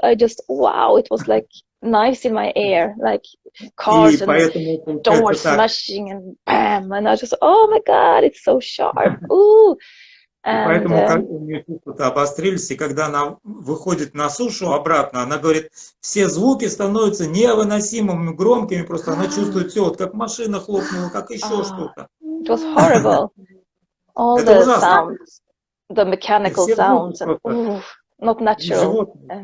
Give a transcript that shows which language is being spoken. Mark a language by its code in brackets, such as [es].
[en] I just, wow, it was like knives in my ear, like cars and doors smashing and bam. And I just, oh my God, it's so sharp. Ooh. [ru] И поэтому у нее чувства обострились, и когда она выходит на сушу обратно, она говорит, все звуки становятся невыносимыми, громкими, просто она чувствует все, вот как машина хлопнула, как еще что-то. [en] It was horrible. All the sounds, the mechanical sounds, and, not natural.